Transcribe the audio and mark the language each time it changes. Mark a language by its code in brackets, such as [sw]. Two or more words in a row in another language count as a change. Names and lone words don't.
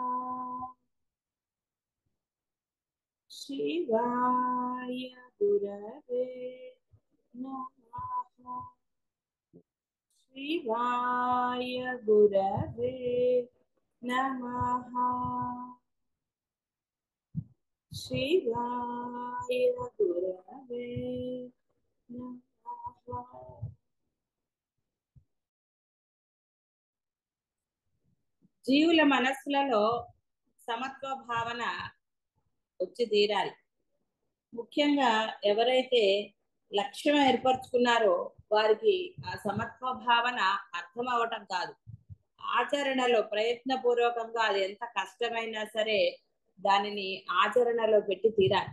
[sa] शिवाय गुरवे नमः। शिवाय गुरवे नमः। शिवाय गुरवे नमः। [te] జీవుల మనస్సులలో సమత్వ భావన వచ్చి తీరాలి. ముఖ్యంగా ఎవరైతే లక్ష్యం ఏర్పరచుకున్నారో వారికి ఆ సమత్వ భావన అర్థం అవటం కాదు, ఆచరణలో ప్రయత్నపూర్వకంగా అది ఎంత కష్టమైనా సరే దానిని ఆచరణలో పెట్టి తీరాలి.